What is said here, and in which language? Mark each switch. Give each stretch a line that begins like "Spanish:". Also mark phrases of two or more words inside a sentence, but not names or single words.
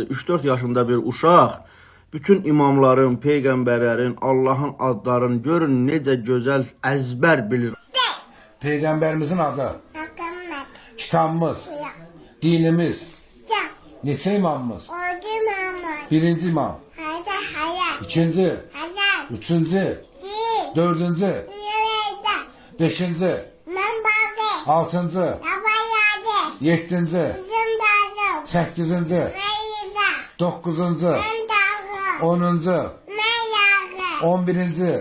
Azerbaijani: 3-4 yaşında bir uşaq bütün imamların, peyğəmbərlərin, Allahın adlarını görün necə gözəl əzbər bilir. Peyğəmbərimizin adı, kitabımız, dinimiz, neçə imamımız? Birinci imam, ikinci, üçüncü, dördüncü, beşinci, altıncı,
Turkish: yedinci, sekizinci, dokuzuncu,
Azerbaijani: onuncu, 11.